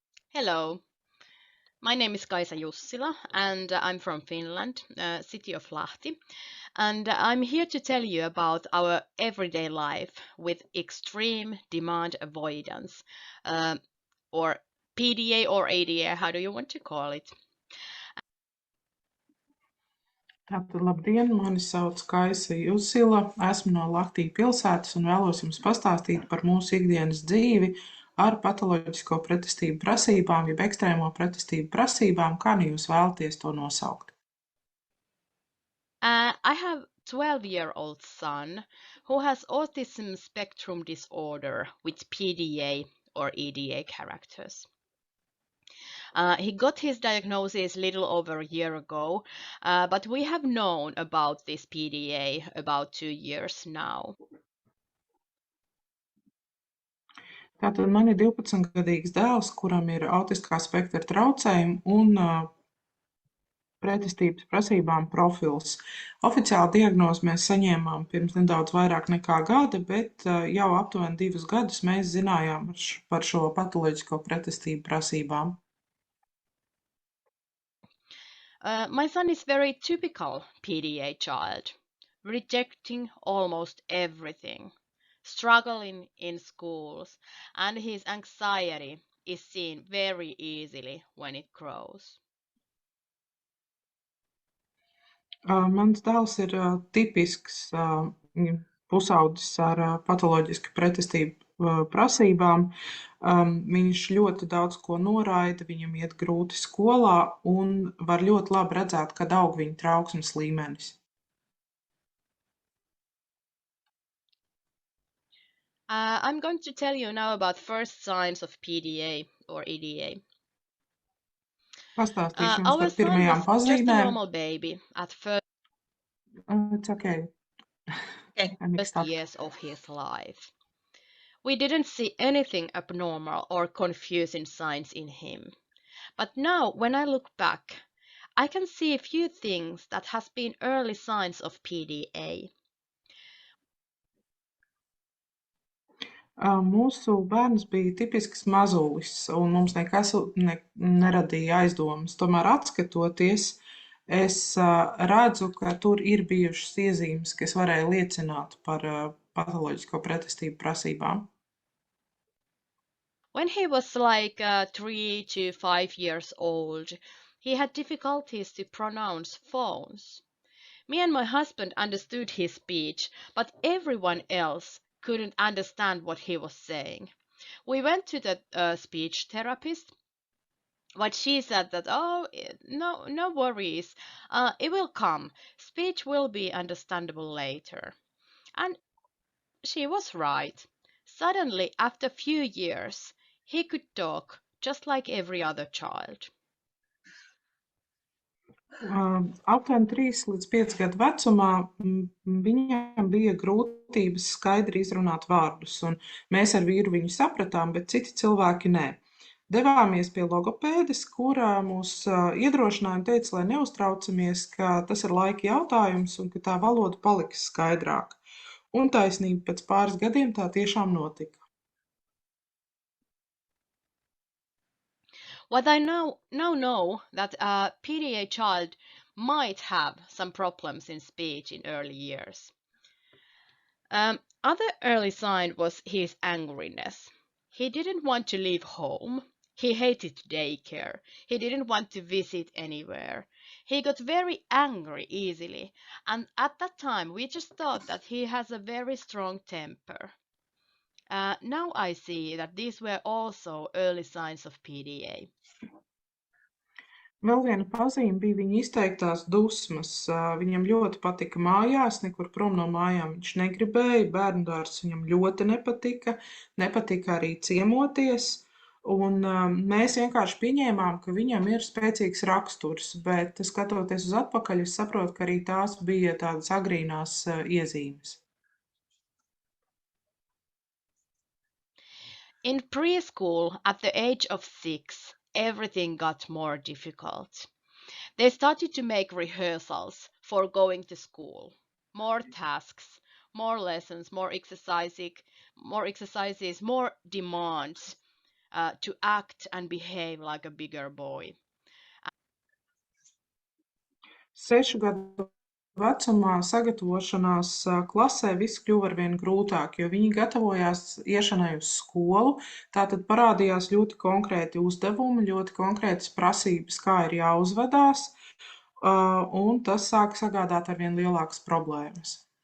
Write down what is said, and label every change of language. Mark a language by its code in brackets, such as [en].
[en] Hello, my name is Kaisa Jussila and I'm from Finland, city of Lahti. And I'm here to tell you about our everyday life with extreme demand avoidance, or PDA or ADA, how do you want to call it? [lv] Tātad, labdien, mani sauc Kaisa Jusila, esmu no Lahtijas pilsētas un vēlos jums pastāstīt par mūsu ikdienas dzīvi ar patoloģisko pretestību prasībām, jeb ekstrēmo pretestību prasībām, kā nu jūs vēlaties to nosaukt. [en] I have 12-year-old son who has autism spectrum disorder with PDA or EDA characters. He got his diagnosis little over a year ago, but we have known about this PDA about 2 years now. [lv] Tātad man ir 12-gadīgs dēls, kuram ir autiskā spektra traucējumi un pretestības prasībām profils. Oficiāli diagnozi mēs saņēmām pirms nedaudz vairāk nekā gada, bet jau aptuveni 2 gadus mēs zinājām par šo patoloģisko pretestību prasībām. [en] My son is very typical PDA child, rejecting almost everything, struggling in schools, and his anxiety is seen very easily when it grows. [lv] Mans dēls ir tipisks pusaudzis ar patoloģisku pretestību prasībām. Viņš ļoti daudz ko noraida, viņam iet grūti skolā un var ļoti labi redzēt, kad aug viņa trauksmes līmenis. [en] I'm going to tell you now about first signs of PDA or EDA. [lv] Pastāstīšu jums [en] Our [lv] par [en] son [lv] pirmajām [en] was just a [lv] pazīmēm. [en] normal baby at first It's okay. I mixed up. years of his life. We didn't see anything abnormal or confusing signs in him. But now, when I look back, I can see a few things that has been early signs of PDA. [lv] Mūsu bērns bija tipisks mazulis, un mums nekas neradīja aizdomas. Tomēr atskatoties, es redzu, ka tur ir bijušas iezīmes, kas varēja liecināt par patoloģisko pretestību prasībām. [en] When he was like 3 to 5 years old, he had difficulties to pronounce phones. Me and my husband understood his speech, but everyone else couldn't understand what he was saying. We went to the speech therapist, but she said that, no worries, it will come. Speech will be understandable later. And she was right. Suddenly, after a few years, he could talk just like every other child. [lv] Aptuveni 3 līdz 5 gadu vecumā viņam bija grūtības skaidri izrunāt vārdus, un mēs ar vīru viņu sapratām, bet citi cilvēki nē. Devāmies pie logopēdes, kura mūs iedrošināja un teica, lai neuztraucamies, ka tas ir laika jautājums un ka tā valoda paliks skaidrāka. Un taisnība, pēc pāris gadiem tā tiešām notika. [en] What I now know that a PDA child might have some problems in speech in early years. Other early sign was his angriness. He didn't want to leave home. He hated daycare. He didn't want to visit anywhere. He got very angry easily, and at that time we just thought that he has a very strong temper. now I see that these were also early signs of PDA. [lv] Vēl viena pazīme bija viņa izteiktās dusmas. Viņam ļoti patika mājās, nekur prom no mājām viņš negribēja, bērndārs viņam ļoti nepatika, nepatika arī ciemoties, un mēs vienkārši pieņēmām, ka viņam ir spēcīgs raksturs, bet skatoties uz atpakaļ, es saprotu, ka arī tās bija tādas agrīnās iezīmes. [en] In preschool, at the age of 6, everything got more difficult. They started to make rehearsals for going to school, more tasks, more lessons, more exercises, more demands to act and behave like a bigger boy. [lv] 6 gadu vecumā sagatavošanās klasē viss kļuva arvien grūtāk, jo viņi gatavojās iešanai uz skolu, tātad parādījās ļoti konkrēti uzdevumi, ļoti konkrētas prasības, kā ir jāuzvedās, un tas sāka sagādāt arvien lielākas problēmas.